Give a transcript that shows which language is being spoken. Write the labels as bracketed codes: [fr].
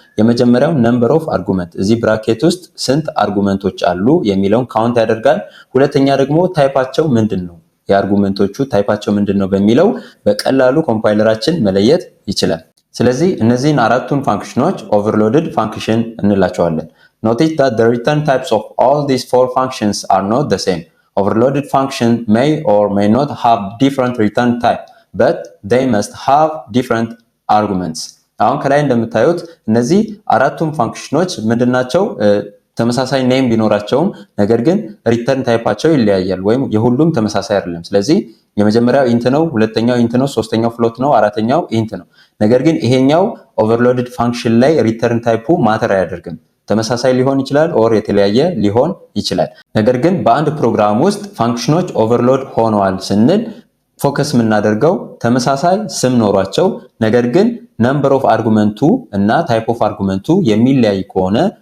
[am] የመጀመሪያው ነምበር ኦፍ አርጉመንት እዚህ ብራኬት ውስጥ ስንት አርጉመንቶች አሉ የሚለውን ካውንት ያደርጋል። ሁለተኛ ደግሞ ታይፓቸው ምንድነው፣ የአርጉመንቶቹ ታይፓቸው ምንድነው በሚለው በቀላሉ ኮምፓይለራችን መለየት ይችላል። ስለዚህ እነዚህን አራቱን ፋንክሽኖች ኦቨርሎድድ ፋንክሽን እንላቸዋለን። [en] Notice that the return types of all these four functions are not the same. Overloaded function may or may not have different return type, but they must have different arguments. [am] አሁን ከላይ እንደምታዩት እነዚህ አራቱም ፋንክሽኖች ምንድናቸው? ተመሳሳይ ኔም ቢኖራቸውም ነገር ግን ሪተርን ታይፓቸው ይለያያል ወይም የሁሉም ተመሳሳይ አይደለም። ስለዚህ የመጀመሪያው ኢንት ነው፣ ሁለተኛው ኢንት ነው፣ ሶስተኛው ፍሎት ነው፣ አራተኛው ኢንት ነው። ነገር ግን ይሄኛው ኦቨርሎድድ ፋንክሽን ላይ ሪተርን ታይፑ ማተር አያደርግም። ተመሳሳይ ሊሆን ይችላል ኦር የተለያየ ሊሆን ይችላል። ነገር ግን በአንድ ፕሮግራም ውስጥ ፋንክሽኖች ኦቨርሎድ ሆነዋል ስንል ፎከስ የምናደርገው ተመሳሳይ ስም ኖሯቸው ነገር ግን ነምበር ኦፍ አርጉመንቱ እና ታይፕ ኦፍ አርጉመንቱ የሚለያይ ከሆነ